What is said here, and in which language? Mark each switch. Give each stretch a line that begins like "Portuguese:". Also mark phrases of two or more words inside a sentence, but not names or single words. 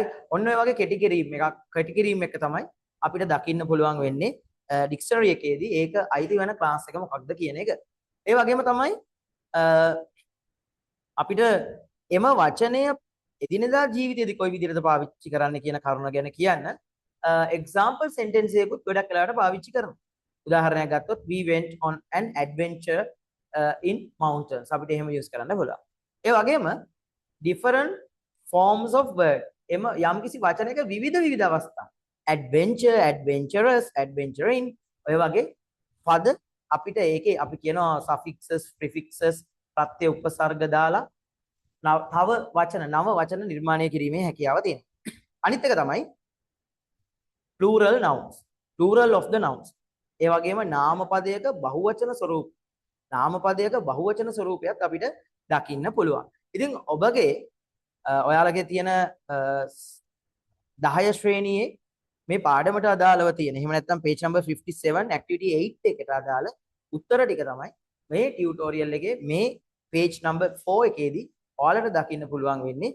Sinhala: ඔන්න ඔය වගේ කෙටි කිරීම එක තමයි අපිට දකින්න පුළුවන් වෙන්නේ dictionary එකේදී ඒක අයිති වෙන class එක මොකක්ද කියන එක. ඒ වගේම තමයි අපිට එම වචනය එදිනෙදා ජීවිතයේදී කොයි විදිහටද පාවිච්චි කරන්න කියන කරුණ ගැන කියන්න
English: example sentence
Sinhala: එකකුත් ගොඩක් වෙලාවට පාවිච්චි කරනවා. උදාහරණයක් ගත්තොත්
English: we went on an adventure in mountains
Sinhala: අපිට එහෙම use කරන්න පුළුවන්. ඒ වගේම
English: different forms of word
Sinhala: එම යම්කිසි වචනයක විවිධ අවස්ථා
English: adventure adventurous adventuring
Sinhala: ඔය වගේ පද අපිට ඒකේ අපි කියනවා
English: suffixes prefixes
Sinhala: ප්‍රත්‍ය උපසර්ග දාලා තව වචන නව වචන නිර්මාණය කිරීමේ හැකියාව තියෙනවා. අනිත් එක තමයි
English: plural nouns plural of the nouns
Sinhala: ඒ වගේම නාමපදයක බහුවචන ස්වරූපයක් අපිට දකින්න පුළුවන්. ඉතින් ඔබගේ ඔයාලගේ තියෙන 10 ශ්‍රේණියේ මේ පාඩමට අදාළව තියෙන. එහෙම නැත්නම්
English: page number 57 activity 8
Sinhala: එකට අදාළ උත්තර ටික තමයි මේ ටියුටෝරියල් එකේ මේ
English: page number 4
Sinhala: එකේදී ඔයාලට දකින්න පුළුවන් වෙන්නේ.